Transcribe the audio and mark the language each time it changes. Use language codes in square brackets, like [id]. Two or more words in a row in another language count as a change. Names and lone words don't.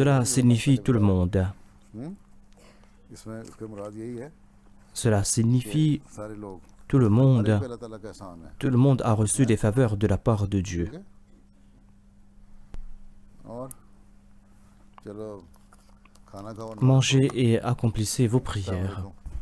[fr] Cela signifie tout le monde. [hi] इसमें उसके मुराद यही है [fr] Cela [hi] कि [fr] signifie [hi] सारे लोग [fr] tout le [hi] हर एक [fr] monde. [hi] पे अल्लाह ताला का एहसान है [fr] Tout le monde a reçu des faveurs de la part de Dieu. [hi] ठीक है और चलो खाना खाओ [fr] Mangez et accomplissez vos prières.